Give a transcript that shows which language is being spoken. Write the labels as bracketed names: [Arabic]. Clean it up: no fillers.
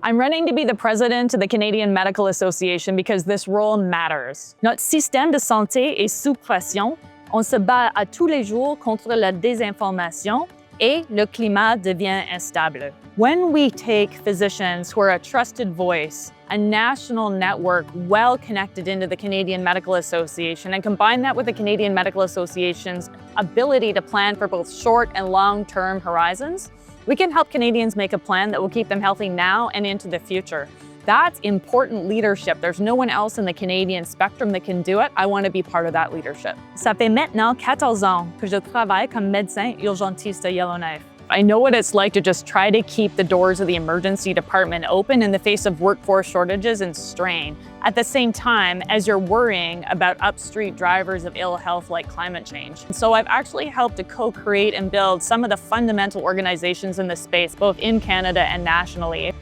[English] I'm running to be the president of the Canadian Medical Association because this role matters. [French] Notre système de santé est sous pression. On se bat à tous les jours contre la désinformation et le climat devient instable. [English] When we take physicians who are a trusted voice, a national network well connected into the Canadian Medical Association, and combine that with the Canadian Medical Association's ability to plan for both short and long-term horizons, we can help Canadians make a plan that will keep them healthy now and into the future. That's important leadership. There's no one else in the Canadian spectrum that can do it. I want to be part of that leadership. [French] Ça fait maintenant 14 ans que je travaille comme médecin urgentiste à Yellowknife. [English] I know what it's like to just try to keep the doors of the emergency department open in the face of workforce shortages and strain, at the same time as you're worrying about upstreet drivers of ill health like climate change. So I've actually helped to co-create and build some of the fundamental organizations in the space, both in Canada and nationally.